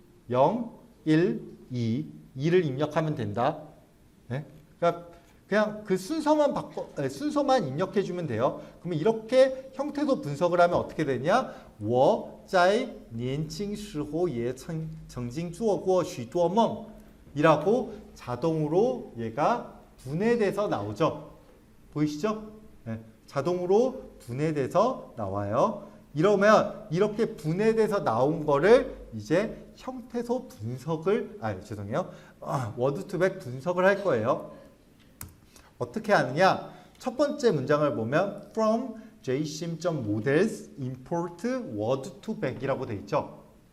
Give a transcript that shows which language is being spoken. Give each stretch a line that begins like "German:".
Korean: 0, 1, 2, 2를 입력하면 된다. 네? 그러니까 그냥 그 순서만 입력해 주면 돼요. 그러면 이렇게 형태소 분석을 하면 어떻게 되냐?
Chinese: 我在年轻时候也曾经做过许多梦
Korean: 이라고 자동으로 얘가 분해돼서 나오죠. 보이시죠? 네. 자동으로 분해돼서 나와요. 이러면 이렇게 분해돼서 나온 거를 이제 형태소 분석을 워드2백 분석을 할 거예요. 어떻게 하느냐? 첫 번째 문장을 보면 from jsim.models import word2vec이라고 돼 있죠.